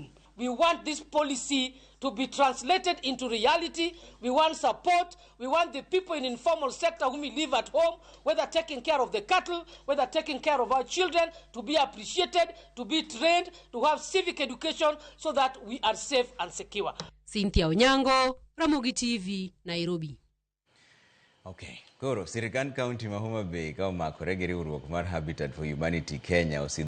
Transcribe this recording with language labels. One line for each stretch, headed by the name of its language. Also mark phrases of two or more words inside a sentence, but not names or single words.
English: We want this policy to be translated into reality. We want support. We want the people in informal sector whom we live at home, whether taking care of the cattle, whether taking care of our children, to be appreciated, to be trained, to have civic education so that we are safe and secure. Cynthia Onyango, Ramogi TV, Nairobi.
Luo (Kenya and Tanzania): Okay, koro Sirkal County ma Homa Bay ka omakore gi riwruok mar Habitat for Humanity Kenya